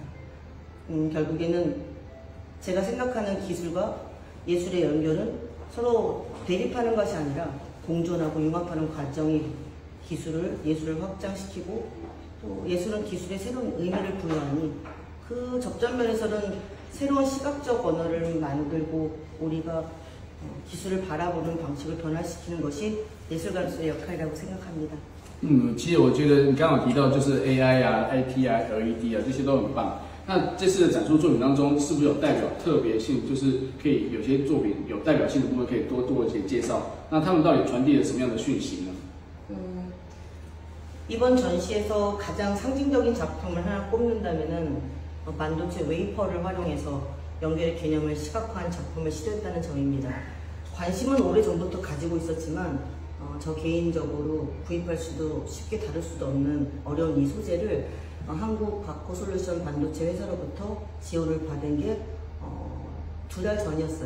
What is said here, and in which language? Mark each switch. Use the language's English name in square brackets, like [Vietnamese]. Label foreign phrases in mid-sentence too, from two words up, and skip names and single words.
[Korean] 결국에는 제가 생각하는 기술과 예술의 연결은 서로 대립하는 것이 아니라 공존하고 융합하는 과정이 예술을 확장시키고 또 예술은 기술에 새로운 의미를 부여하니 그 접전면에서는 새로운 시각적 언어를 만들고 우리가 기술을 바라보는 방식을 변화시키는 것이 예술가로서의 역할이라고 생각합니다. [Chinese] 其实我觉得你刚刚提到就是 [English] AI 啊、IT 啊、LED 啊， [Chinese] 这些都很棒。那这次的展出作品当中，是不是有代表特别性？就是可以有些作品有代表性的部分，可以多做一些介绍。那他们到底传递了什么样的讯息呢？ [Korean] 이번 전시에서 가장 상징적인 작품을 하나 꼽는다면은 반도체 웨이퍼를 활용해서 연결의 개념을 시각화한 작품을 시도했다는 점입니다. 관심은 오래전부터 가지고 있었지만 저 개인적으로 구입할 수도 쉽게 다룰 수도 없는 어려운 이 소재를 한국 바코솔루션 반도체 회사로부터 지원을 받은 게 2달 전이었어요.